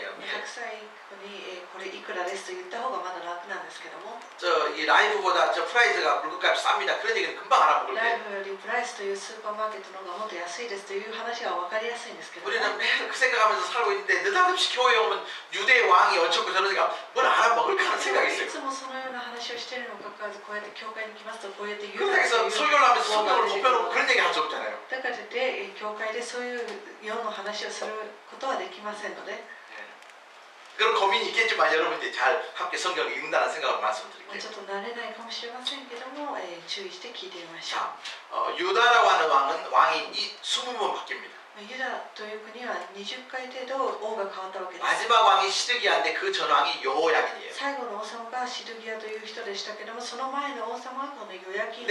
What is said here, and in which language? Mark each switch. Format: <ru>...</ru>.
<ja>白</ja> <ko>합니다.</ko> <ja>菜に、これいくらですと言った方がまだ楽なんですけども、</ja> <ko>이 라이브보다 저 프라이즈가 물건값이 쌉니다. 그런 얘기는 금방 알아먹을</ko> <ja>ライ</ja> <ko>때</ko> <ja>ブよりプライスというスーパーマーケットの方がもっと安いですという話が分かりやすいんですけども、</ja> <ko>우리는 매일 그 생각하면서 살고 있는데 느닷없이 교회에 오면 유대 왕이 어쩌고 저러니까 뭘 알아먹을까 하는 생각이</ko> <ja>い</ja> <ko>있어요.</ko> <ja>つもそのような話をしているにもかかわらずこうやって教会に来ますとこうやって言う</ja> <ko>그래서 설교를 하면서 성경을 덮여놓고 그런 얘기 할 수 없잖아요.</ko> <ja>だからといって教会でそういう世の話をすることはできませんので、</ja> <ko>그런 고민이 있겠지만 여러분들이 잘 함께 성경을 읽는다는 생각을</ko> <ja>ちょ</ja> <ko>말씀드릴게요.</ko> <ja>っと慣れないかもしれませんけども、注意して聞いてみましょう。</ja> <ko>자, 유다라고 하는 왕이 20번 바뀝니다.</ko> <ja>ユダという国は20回程度王が変わったわけです。</ja> <ko>마지막 왕이 시드기야인데 그 전 왕이 여호야긴이에요.</ko> <ja>最後の王様がシドギヤという人でしたけども、その前の王様はこのヨヤキン王</ja>